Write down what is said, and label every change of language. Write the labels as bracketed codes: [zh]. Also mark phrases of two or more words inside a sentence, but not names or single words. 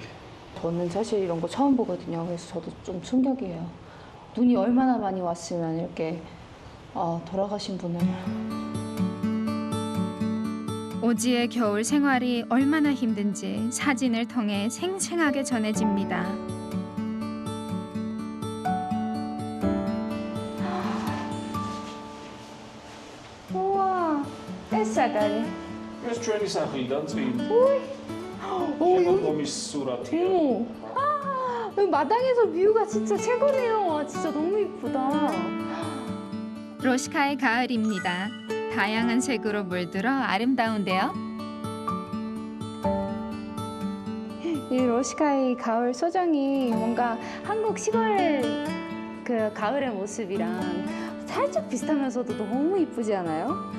[ko] 저는 사실 이런 거 처음 보거든요. 그래서 저도 좀 충격이에요. 눈이 얼마나 많이 왔으면 이렇게 돌아가신 분을. 오지의 겨울 생활이 얼마나 힘든지 사진을 통해 생생하게 전해집니다. 우와, 햇사다리. [ka] ეს ჩვენი სახლიდან წინ. [ko] 어머, 수라티야. 여기 마당에서 뷰가 진짜 최고네요. 와, 진짜 너무 이쁘다. 로시카의 가을입니다. 다양한 색으로 물들어 아름다운데요. 이 로시카의 가을 소정이 뭔가 한국 시골 그 가을의 모습이랑 살짝 비슷하면서도 너무 이쁘지 않아요?